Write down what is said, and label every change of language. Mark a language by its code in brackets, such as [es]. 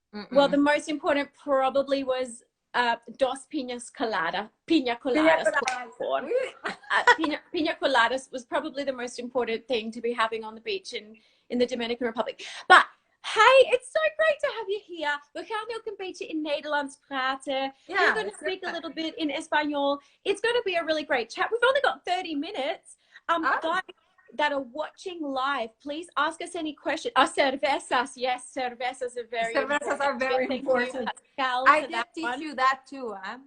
[en] Well, the most important probably was dos piña coladas. Piña coladas was probably the most important thing to be having on the beach in the Dominican Republic. But hey, it's so great to have you here. [nl] We gaan ook een beetje in Nederlands praten. [en] We're going to speak a little bit in Espanol. It's going to be a really great chat. We've only got 30 minutes. Guys that are watching live, please ask us any questions. Cervezas, yes, cervezas are very important. I did teach you that too, huh?